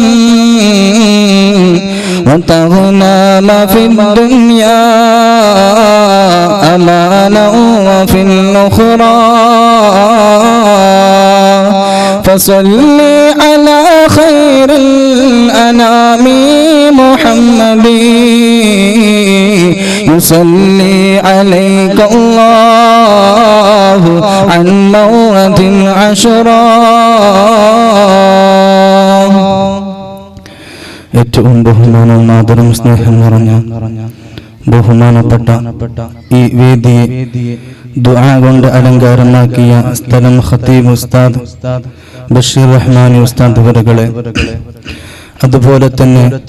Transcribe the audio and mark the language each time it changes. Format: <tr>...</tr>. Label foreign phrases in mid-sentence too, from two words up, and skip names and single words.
<ar>وتغنم في الدنيا أمانا وفي الأخرى فصل على خير الأنام محمد يصلي عليك الله عن موت عشرا.</ar> <ml>ഏറ്റവും ബഹുമാനവും ആദരവും സ്നേഹം നിറഞ്ഞ ബഹുമാനപ്പെട്ട ഈ വേദിയെ ദുആ കൊണ്ട് അലങ്കാരമാക്കിയ സ്ഥലം ഖതീബ് ഉസ്താദ് ബഷീർ റഹ്മാനി ഉസ്താദ് അവരുകളെ, അതുപോലെ തന്നെ</ml>